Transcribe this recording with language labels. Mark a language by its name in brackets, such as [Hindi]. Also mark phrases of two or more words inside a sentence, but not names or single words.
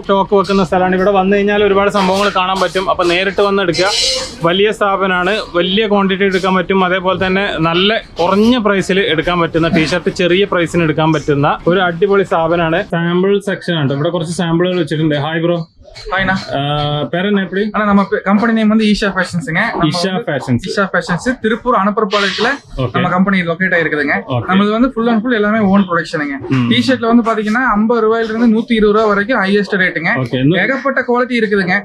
[Malayalam] സ്റ്റോക്ക് വെക്കുന്ന സ്ഥലമാണ്. ഇവിടെ വന്നു കഴിഞ്ഞാൽ ഒരുപാട് സംഭവങ്ങൾ കാണാൻ പറ്റും. അപ്പൊ നേരിട്ട് വന്ന് എടുക്കുക. വലിയ സ്ഥാപനമാണ്, വലിയ ക്വാണ്ടിറ്റി എടുക്കാൻ പറ്റും. അതേപോലെ തന്നെ നല്ല കുറഞ്ഞ പ്രൈസിൽ എടുക്കാൻ പറ്റുന്ന ടീഷർട്ട്, ചെറിയ പ്രൈസിന് എടുക്കാൻ പറ്റുന്ന ഒരു അടിപൊളി സ്ഥാപനമാണ്. സാമ്പിൾ സെക്ഷൻ ആണ്. ഇവിടെ കുറച്ച് സാമ്പിളുകൾ വെച്ചിട്ടുണ്ട്. ഹായ് ബ്രോ. [Tamil] பேர் என்ன எப்படி? ஆனா நம்ம கம்பெனி நேம் வந்து ஈஷா ஃபேஷன்ஸ்ங்க. ஈஷா ஃபேஷன்ஸ் திருப்பூர் அனுப்பர்பாளையத்துல நம்ம கம்பெனி லொகேட் ஆயிருக்குதுங்க. நமது வந்து [English] full and full [Tamil] எல்லாமே [English] own productionunga. [Tamil] டி-ஷர்ட்ல வந்து பாத்தீங்கன்னா 50 ரூபாயில இருந்து 120 ரூபாய் வரைக்கும் ஹையஸ்ட் ரேட்டுங்க. ஏகப்பட்ட குவாலிட்டி இருக்குதுங்க.